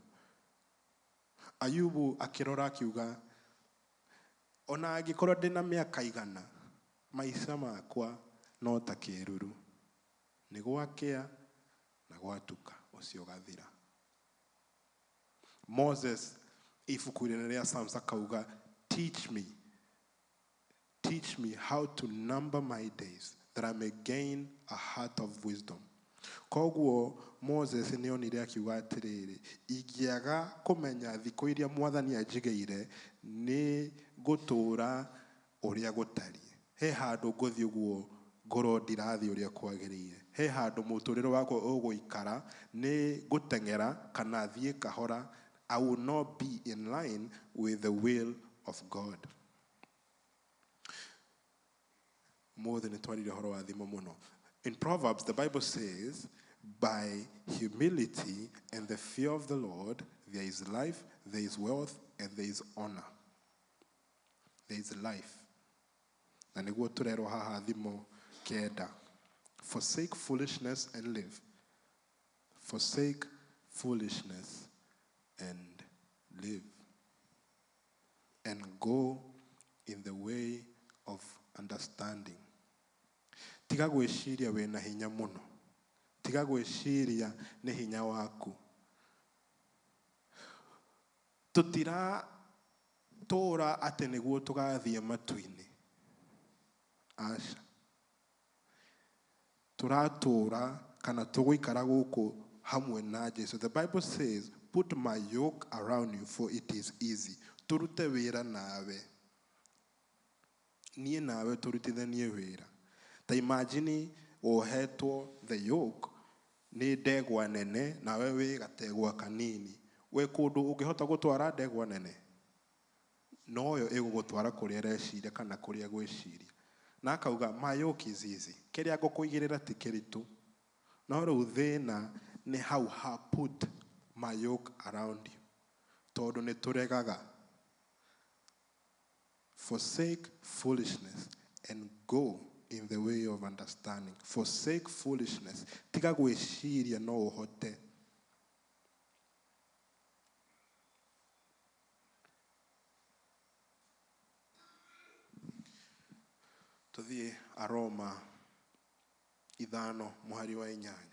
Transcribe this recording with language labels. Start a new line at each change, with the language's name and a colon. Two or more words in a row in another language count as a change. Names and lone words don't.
Kikuyu: Ayubu akĩrora akiuga, ona angĩkorwo ndĩna mĩaka igana, maica makwa no ta kĩruru, nĩ gwakĩa na gwatuka ũcio gathira. Moses ibuku-inĩ rĩa Psalms akauga,
English: teach me how to number my days, that I may gain a heart of wisdom.
Kikuyu: Koguo Moses nĩ onire akiuga atĩrĩrĩ, ingĩaga kũmenya thikũ iria Mwathani anjigĩire, nĩ ngũtũũra ũrĩa gũtariĩ. He handũ ngũthiĩ ũguo ngorwo ndirathiĩ ũrĩa kwagĩrĩire. He handũ mũtũũrĩre wakwa ũgũikara nĩ ngũteng'era kana thiĩ kahora.
English: I will not be in line with the will of God. More than a in Proverbs, the Bible says, by humility and the fear of the Lord, there is life, there is wealth, and there is honor. There is life. And forsake foolishness and live. Forsake foolishness and live. And go in the way of understanding.
Kikuyu: Tiga gwĩciria wĩna hinya mũno. Tiga gwĩciria nĩ hinya waku. Tũtira tũra atĩ nĩguo tũgathiĩ matu-inĩ. Aca. Tũratũra kana tũgũikara gũkũ hamwe na Jesũ.
English: The Bible says, put my yoke around you for it is easy.
Kikuyu: Tũrute wĩra nawe. Niĩ nawe tũrutithanie wĩra. Ta imagine wohetwo
English: the yoke
Kikuyu: nĩ ndegwa nene nawe wĩ gategwa kanini. We kũndũ ũngĩhota gũtwara ndegwa nene, noyo ĩgũgũtwara kũrĩa reciria kana kũrĩa gwĩciria. Na akauga
English: my yoke is easy.
Kikuyu: Kĩrĩa ngũkũigĩrĩra ti kĩritũ. No rĩu thĩna nĩ
English: how ha put my yoke around you.
Kikuyu: Tondũ nĩ tũregaga.
English: Forsake foolishness and go in the way of understanding. Forsake foolishness.
Kikuyu: Tiga gwĩciria no ũhote. Tuthiĩ Aroma 5 mũhari wa 8.